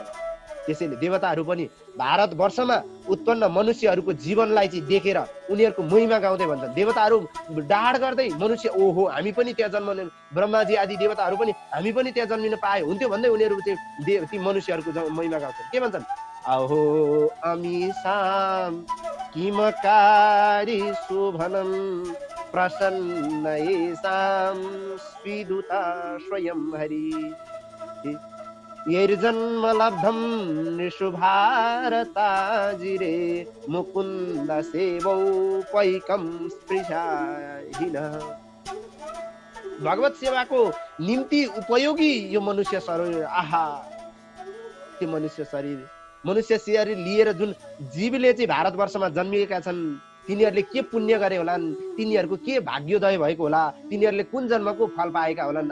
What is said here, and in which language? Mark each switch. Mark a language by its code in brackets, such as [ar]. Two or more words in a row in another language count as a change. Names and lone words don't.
[ne] त्यसैले देवताहरू पनि भारतवर्षमा उत्पन्न मनुष्यहरूको जीवनलाई चाहिँ देखेर उनीहरूको महिमा गाउँदै भन्छन्। देवताहरू डाँड गर्दै मनुष्य ओहो हामी पनि त्यहाँ जन्मने, ब्रह्माजी आदि देवताहरू पनि हामी पनि त्यहाँ जन्मिन पाए हुन्थ्यो भन्दै उनीहरू चाहिँ ती मनुष्यहरूको महिमा गाउँछन्। के भन्छन्? [sa] अहो अमीसाम किमकारी शोभनम प्रसन्नयेसाम स्वीदुता स्वयं हरि। यैर्जन्म लब्धम नृषु भारताजिरे मुकुन्द सेवौ पैकम स्पृशाहीन। [ne] भगवत सेवाको निम्ति उपयोगी यो मनुष्य शरीर। आहा, त्यो मनुष्य शरीर लिएर जुन जीवले चाहिँ भारतवर्षमा जन्मिएका छन्, तिनीहरूले के पुण्य गरे होलान्, तिनीहरूको के भाग्योदय भएको होला, तिनीहरूले कुन जन्मको फल पाएका होलान्।